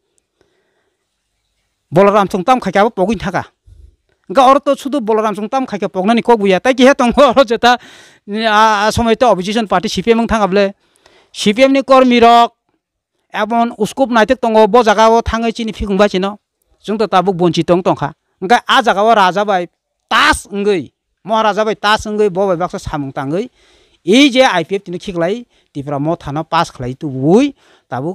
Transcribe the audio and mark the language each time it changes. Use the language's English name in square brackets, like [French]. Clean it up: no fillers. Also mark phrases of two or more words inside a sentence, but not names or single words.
[Kok Borok] बलराम चंगताम खायखाबो पगिन थाका ओंखा और तो शुधु बलराम चंगताम खायखा पगनानि कक बुया ताइ किहे तंग और जेता समय तो [English] opposition party [Kok Borok] CPM थांगाबले CPM नि कर्मी रक एबन उसकुप नायथक तंग बो जागाव थाङै चिनि फिगुंबा चिनो जों तो ताबुक बंचि तंग तंखा ओंखा आ जागाव राजा बाय तास ओंगै महाराजा बाय तास ओंगै बबाय बाक्सा सामुं ताङै ए जे IPF तिनि खिगलाय तिफ्रा म थाना पास खलाय तु बुइ ताबुक